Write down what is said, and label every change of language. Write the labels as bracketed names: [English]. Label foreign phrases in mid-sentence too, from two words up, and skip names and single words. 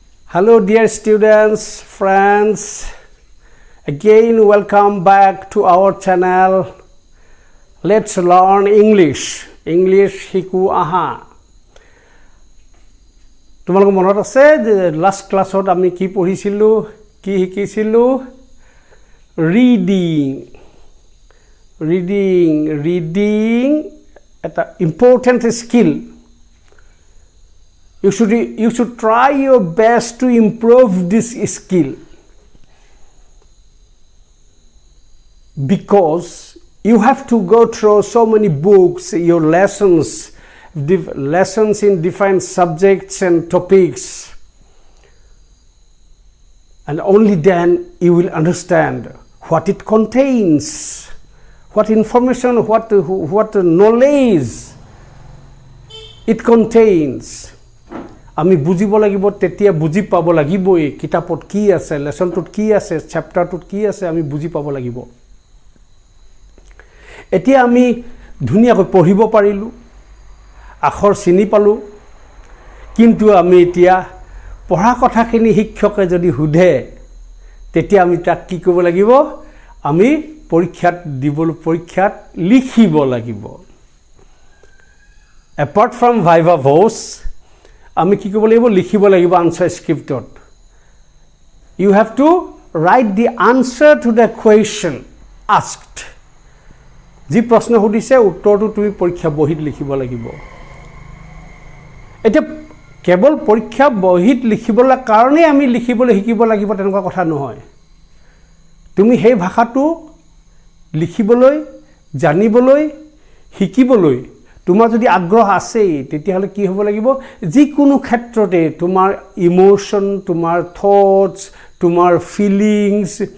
[English] Hello dear students, friends, again welcome back to our channel. Let's learn English. English [Assamese] শিকো আহা. তোমালোকৰ মনত আছে যে লাষ্ট ক্লাছত আমি কি পঢ়িছিলো কি শিকিছিলো reading এটা [English] important skill. You should try your best to improve this skill because you have to go through so many books, your lessons in different subjects and topics, and only then you will understand what it contains, what information, what knowledge it contains. [Assamese] আমি বুজিব লাগিব তেতিয়া বুজি পাব লাগিবই কিতাপত কি আছে লেসনটোত কি আছে চ্যাপ্টাৰটোত কি আছে আমি বুজি পাব লাগিব এতিয়া আমি ধুনিয়াকৈ পঢ়িব পাৰিলো আখৰ চিনি পালো কিন্তু আমি এতিয়া পঢ়া কথাখিনি শিক্ষকে যদি হুধে তেতিয়া আমি তাক কি কৰিব লাগিব আমি পৰীক্ষাত লিখিব লাগিব [English] apart from viva voce [Assamese] আমি কি কৰিব লাগিব লিখিব লাগিব আনসার স্ক্রিপ্টত [English] you have to write the answer to the question asked [Assamese] যি প্ৰশ্ন সুধিছে উত্তৰটো তুমি পৰীক্ষা বহিত লিখিব লাগিব এটা কেৱল পৰীক্ষা বহিত লিখিবলৈ কাৰণে আমি লিখিবলৈ শিকিব লাগিব তেনেকুৱা কথা নহয় তুমি সেই ভাষাটো লিখিবলৈ জানিবলৈ শিকিবলৈ তোমাৰ যদি আগ্ৰহ আছে তেতিয়াহলে কি হ'ব লাগিব যি কোনো ক্ষেত্ৰতে তোমাৰ ইমোশন তোমাৰ থটস তোমাৰ ফিলিংস